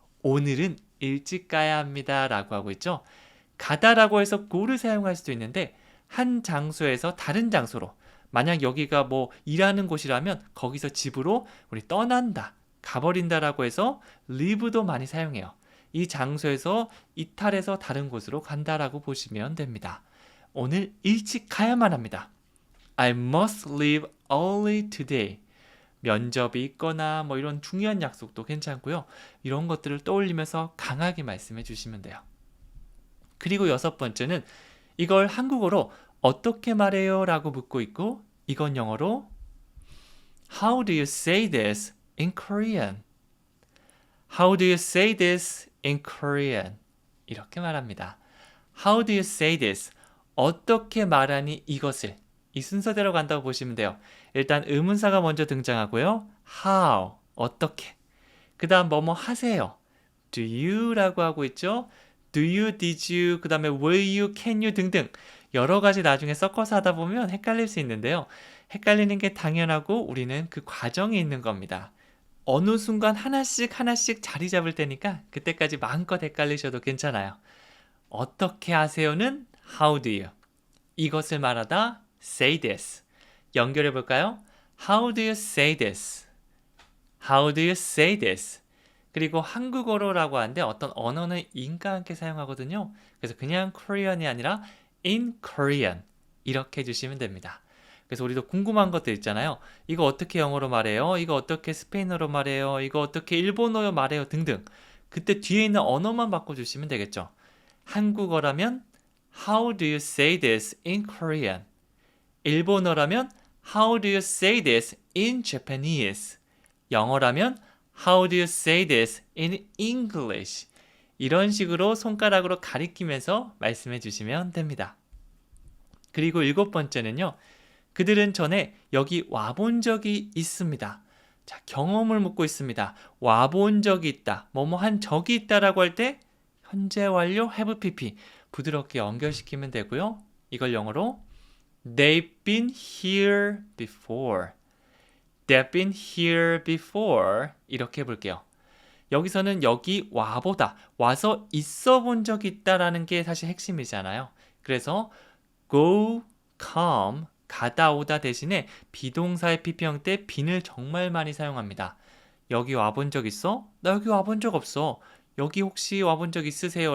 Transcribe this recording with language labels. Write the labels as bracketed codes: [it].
[ko] 오늘은 일찍 가야 합니다. 라고 하고 있죠. 가다라고 해서 go를 사용할 수도 있는데 한 장소에서 다른 장소로 만약 여기가 일하는 곳이라면 거기서 집으로 우리 떠난다, 가버린다라고 해서 leave도 많이 사용해요. 이 장소에서 이탈해서 다른 곳으로 간다라고 보시면 됩니다. 오늘 일찍 가야만 합니다. [en] I must leave early today. [ko] 면접이 있거나 이런 중요한 약속도 괜찮고요. 이런 것들을 떠올리면서 강하게 말씀해 주시면 돼요. 그리고 6번째는 이걸 한국어로 어떻게 말해요? 라고 묻고 있고 이건 영어로 [en] How do you say this in Korean? How do you say this in Korean? [ko] 이렇게 말합니다. [en] How do you say this? [ko] 어떻게 말하니 이것을? 이 순서대로 간다고 보시면 돼요. 일단 의문사가 먼저 등장하고요. How, 어떻게. 그 다음 뭐뭐 하세요. Do you 라고 하고 있죠. Do you, did you, 그 다음에 will you, can you 등등 여러 가지 나중에 섞어서 하다 보면 헷갈릴 수 있는데요. 헷갈리는 게 당연하고 우리는 그 과정이 있는 겁니다. 어느 순간 하나씩 자리 잡을 때니까 그때까지 마음껏 헷갈리셔도 괜찮아요. 어떻게 하세요는 [en] how do you. [ko] 이것을 말하다 say this. 연결해 볼까요? [en] How do you say this? How do you say this? [ko] 그리고 한국어로라고 하는데 어떤 언어는 인과 함께 사용하거든요. 그래서 그냥 Korean이 아니라 in Korean 이렇게 해주시면 됩니다. 그래서 우리도 궁금한 것들 있잖아요. 이거 어떻게 영어로 말해요? 이거 어떻게 스페인어로 말해요? 이거 어떻게 일본어로 말해요? 등등. 그때 뒤에 있는 언어만 바꿔주시면 되겠죠. 한국어라면 [en] How do you say this in Korean? [ko] 일본어라면 [en] How do you say this in Japanese? [ko] 영어라면 [en] How do you say this in English? [ko] 이런 식으로 손가락으로 가리키면서 말씀해 주시면 됩니다. 그리고 7번째는요. 그들은 전에 여기 와본 적이 있습니다. 자, 경험을 묻고 있습니다. 와본 적이 있다. 뭐뭐 한 적이 있다라고 할 때 현재 완료 have pp 부드럽게 연결시키면 되고요. 이걸 영어로 [en] They've been here before. They've been here before. [ko] 이렇게 해볼게요. 여기서는 여기 와보다, 와서 있어 본 적이 있다라는 게 사실 핵심이잖아요. 그래서 go, come, 가다 오다 대신에 비동사의 pp 형태 bean을 정말 많이 사용합니다. 여기 와본 적 있어? 나 여기 와본 적 없어. 여기 혹시 와본 적 있으세요?